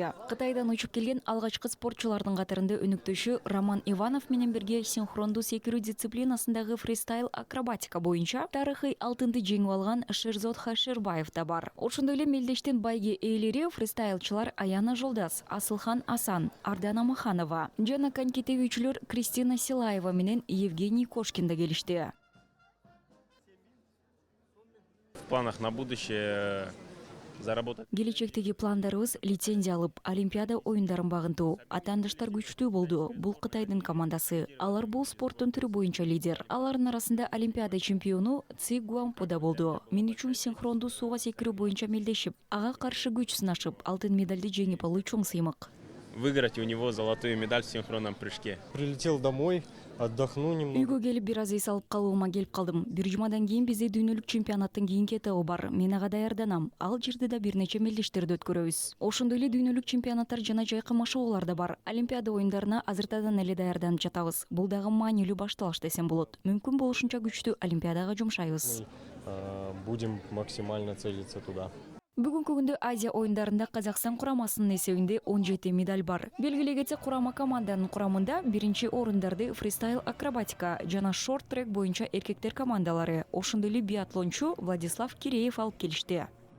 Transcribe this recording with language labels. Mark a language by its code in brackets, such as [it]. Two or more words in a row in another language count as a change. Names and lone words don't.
[ky] Кытайдан учуп келген алгачкы спортчулардын катарында өнүктөшү Роман Иванов менен бирге синхрондуу секирүү дисциплинасындагы фристайл акробатика боюнча тарыхый алтынды жеңип алган Шерзод Хаширбаев да бар. Ошондой эле мелдештин байге ээлери фристайлчылар Аяна Жолдас, Асылхан Асан, Ардана Маханова жана коньки тебүүчүлөр Кристина Силаева менен Евгений Кошкин да келишти. [ru] В планах на будущее заработать. [ky] Келечектеги пландарыбыз лицензия алып, Олимпиада оюндарын багынтуу. Атаандаштар күчтүү болду. Бул Кытайдын командасы. Алар бул спорттун түрү боюнча лидер. Алардын арасында Олимпиада чемпиону Ци Гуампу да болду. Мен үчүн синхрондуу сууга секирүү боюнча мелдешип, ага каршы күч сынашып, алтын медальды жеңип алуу чоң сыймык. [ru] Выиграть у него золотую медаль в синхронном прыжке. Прилетел домой, отдохну немного. [ky] Үйгө келип бир аз эс алып калуума келип калдым. Бир жумадан кийин бизде дүйнөлүк чемпионаттын кийинки этабы бар. Мен ага даярданам. Ал жерде да бир нече мелдештерди өткөрөбүз. Ошондой эле дүйнөлүк чемпионаттар жана жайкы машыгуулар да бар. Олимпиада оюндарына азыртадан эле даярданып жатабыз. Бул дагы маанилүү башталыш десем болот. Мүмкүн болушунча күчтүү Олимпиадага жумшайбыз. [ru] Будем максимально целиться туда. [ky] Бүгүнкү күндө Азия оюндарында Казакстан курамасынын эсебинде 17 медаль бар. Белгилей кетсек, курама команданын курамында биринчи орундарды фристайл акробатика жана шорт трек боюнча эркектер командалары, ошондой эле биатлончу Владислав Киреев алып келишти.